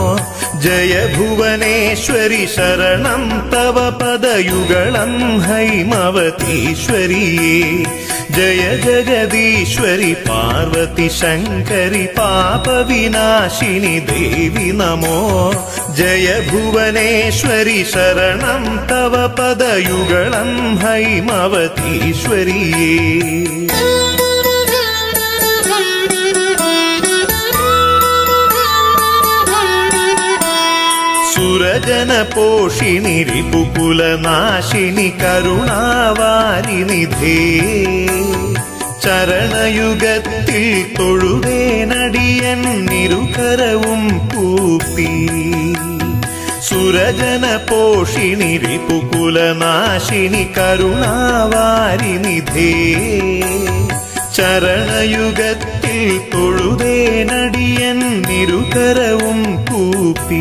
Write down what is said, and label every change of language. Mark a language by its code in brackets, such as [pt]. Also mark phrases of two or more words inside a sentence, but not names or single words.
[sa] जय भुवनेश्वरि शरणं तव पदयुगलं हैमवतीश्वरी जय जगदीश्वरि पार्वती शङ्करि पापविनाशिनि देवि नमो जय भुवनेश्वरि शरणं तव पदयुगलं हैमवतीश्वरी [ml] സുരജന പോഷിണി രിപുകുലനാശിനി കരുണാവാരിനിധേ ചരണയുഗത്തിൽ തൊഴുവേനടിയൻ ഇരുകരവും കൂപ്പി സുരജന പോഷിണി രിപുകുലനാശിനി കരുണാവാരിനിധേ ചരണയുഗത്തിൽ തൊഴുവേനടിയൻ ഇരുകരവും കൂപ്പി